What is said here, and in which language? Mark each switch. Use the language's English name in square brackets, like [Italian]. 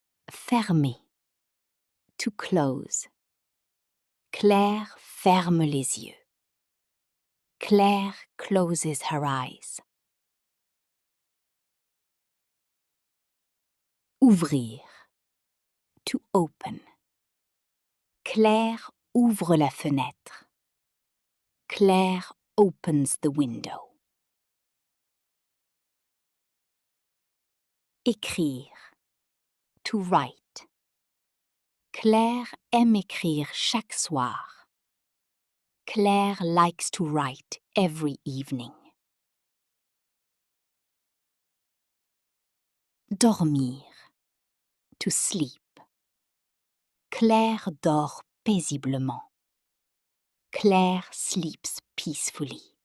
[French] Fermer. [English] To close. [French] Claire ferme les yeux. [English] Claire closes her eyes. Ouvrir. To open. [French] Claire ouvre la fenêtre. [English] Claire opens the window. Écrire. To write. [French] Claire aime écrire chaque soir. [English] Claire likes to write every evening. [French] Dormir. [English] To sleep. [French] Claire dort paisiblement. [English] Claire sleeps peacefully.